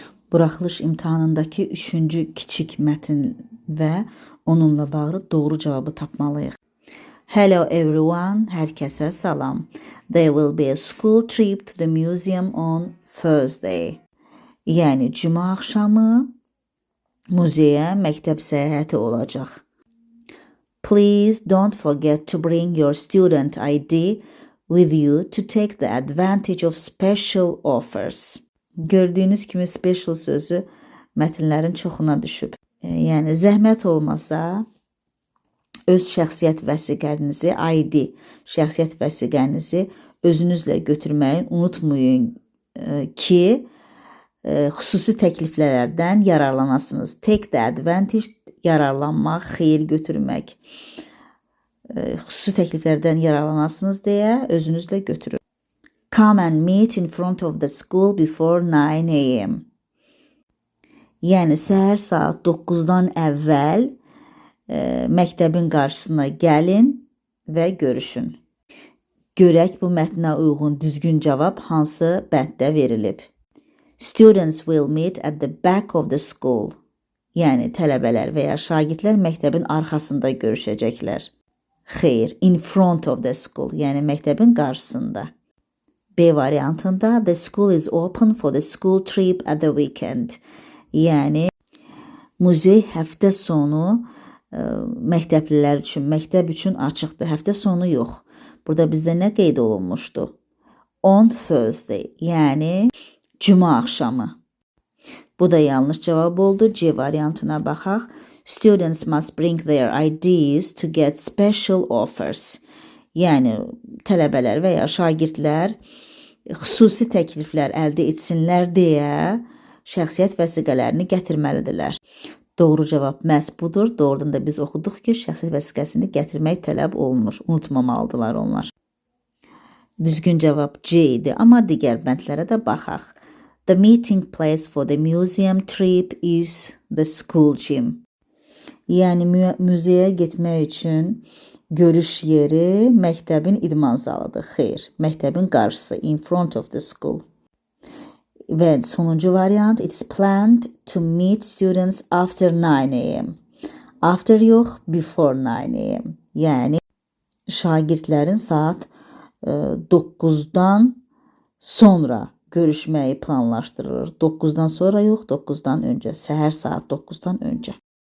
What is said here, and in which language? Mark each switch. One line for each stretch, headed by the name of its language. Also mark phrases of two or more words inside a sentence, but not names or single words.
Azerbaijani: Buraxılış imtahanındakı 3-cü kiçik mətn və onunla bağlı doğru cavabı tapmalıyıq.
English: Hello everyone,
Azerbaijani: hər kəsə salam.
English: There will be a school trip to the museum on Thursday.
Azerbaijani: Yəni cümə axşamı muzeyə məktəb səyahəti olacaq.
English: Please don't forget to bring your student ID with you to take the advantage of special offers.
Azerbaijani: Gördüyünüz kimi special sözü mətnlərin çoxuna düşüb. Yəni zəhmət olmasa öz şəxsiyyət vəsiqənizi, ID, şəxsiyyət vəsiqənizi özünüzlə götürməyi unutmayın ki, xüsusi təkliflərdən yararlanasınız.
English: Take the advantage,
Azerbaijani: yararlanmaq, xeyir götürmək. Xüsusi təkliflərdən yararlanasınız deyə özünüzlə götürün.
English: Come and meet in front of the school before 9 a.m.
Azerbaijani: Yəni səhər saat 9-dan əvvəl məktəbin qarşısına gəlin və görüşün. Görək bu mətnə uyğun düzgün cavab hansı bənddə verilib.
English: Students will meet at the back of the school.
Azerbaijani: Yəni tələbələr və ya şagirdlər məktəbin arxasında görüşəcəklər. Xeyr,
English: in front of the school,
Azerbaijani: yəni məktəbin qarşısında.
English: B variantında the school is open for the school trip at the weekend.
Azerbaijani: Yəni muzey həftə sonu məktəblilər üçün, məktəb üçün açıqdır. Həftə sonu yox. Burada bizdə nə qeyd olunmuşdu?
English: On Thursday,
Azerbaijani: yəni cümə axşamı. Bu da yanlış cavab oldu. C variantına baxaq.
English: Students must bring their IDs to get special offers.
Azerbaijani: Yəni tələbələr və ya şagirdlər xüsusi təkliflər əldə etsinlər deyə şəxsiyyət vəsiqələrini gətirməlidirlər. Doğru cavab məhz budur. Doğrudan da biz oxuduq ki, şəxsiyyət vəsiqəsini gətirmək tələb olunur. Unutmamalıdırlar onlar. Düzgün cavab C idi, amma digər bəndlərə də baxaq.
English: The meeting place for the museum trip is the school gym.
Azerbaijani: Yəni muzeyə getmək üçün görüş yeri məktəbin idman zalıdır. Xeyr, məktəbin qarşısı,
English: in front of the school.
Azerbaijani: Və sonuncu variant,
English: it's planned to meet students after 9 a.m. After yox, before 9 a.m.
Azerbaijani: Yəni şagirdlərin saat 9-dan sonra görüşməyi planlaşdırılır. 9-dan sonra yox, 9-dan öncə, səhər saat 9-dan öncə.